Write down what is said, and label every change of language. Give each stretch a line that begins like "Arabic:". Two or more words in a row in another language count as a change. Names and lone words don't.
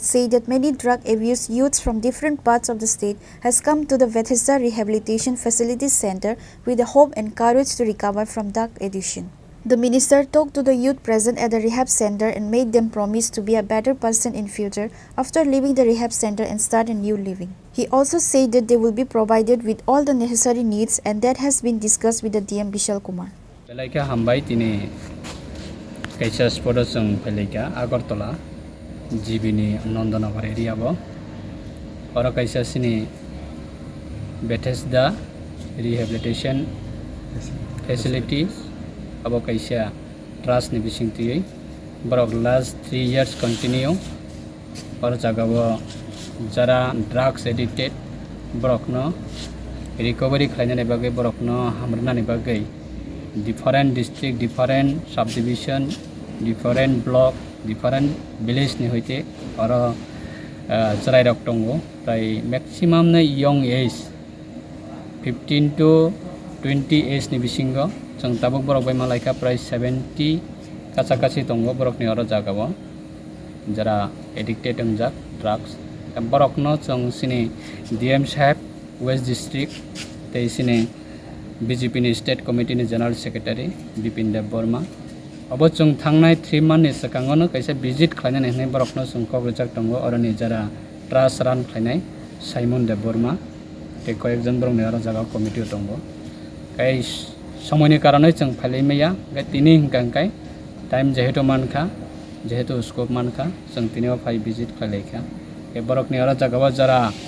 English: said that many drug abused youths from different parts of the state has come to the Bethesda Rehabilitation Facilities Center with the hope and courage to recover from drug addiction. The minister talked to the youth present at the rehab center and made them promise to be a better person in future after leaving the rehab center and start a new living. He also said that they will be provided with all the necessary needs and that has been discussed with the DM Vishal Kumar.
Kok Borok: Pelaika hambai tini kaisa sporosung pelaika Agartala jibini Nandanagar area bo ora kaisa sini Bethesda Rehabilitation Facilities abo kaisa trust ni bising tui borok
English: last 3 years continue
Kok Borok: or jaga bo jara
English: drugs addicted
Kok Borok: borok no recovery khlaina bagai borok no hamrna ni bagai
English: different district different subdivision different block, different village
Kok Borok: ni hoite aro cherai rok tongo tai maximum na
English: young age 15 to 20 age
Kok Borok: ni bisingo jang tabuk borok bai malaika price 70 kacha-kachi tongo borok ni aro jagao jara addicted ongjak drugs borok no jang sini DM saheb West District tei sini BJP ni State Committee ni
English: General Secretary
Kok Borok: Bipin Dev Burma abo chung thangnai
English: 3 month
Kok Borok: ni sakango no kaisa visit khlainai nei borok no chung kokrojak tongo aro ni jara
English: trust run
Kok Borok: khlainai Simon Dev Burma tei koyekjon borok ni aro jaga committee tongo kai সময় ni karonoi chung phalai meya gai tini hingkai time jehetu mankha jehetu scope mankha chung tinio phai visit khlaikha ke borok ni aro jaga jara